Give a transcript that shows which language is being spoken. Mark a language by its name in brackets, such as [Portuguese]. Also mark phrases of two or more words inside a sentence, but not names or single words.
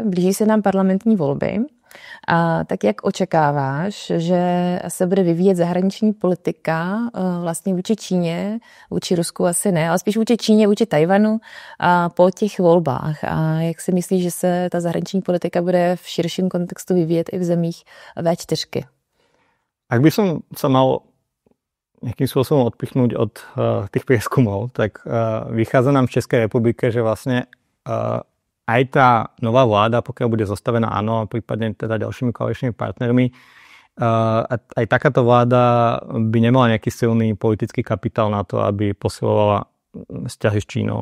[Czech] Blíží se nám parlamentní volby. Tak jak očekáváš, že se bude vyvíjet zahraniční politika vlastně vůči Číně, vůči Rusku asi ne, ale spíš vůči Číně, vůči Tajvanu po těch volbách? A jak si myslíš, že se ta zahraniční politika bude v širším kontextu vyvíjet i v zemích V4? [Slovak] Ak by som sa mal nejakým spôsobom odpichnúť od tých prieskumov, tak vychádza nám v Českej republike, že vlastne aj tá nová vláda, pokiaľ bude zostavená áno, a prípadne teda ďalšími koaličnými partnermi, aj takáto vláda by nemala nejaký silný politický kapitál na to, aby posilovala vzťahy s Čínou.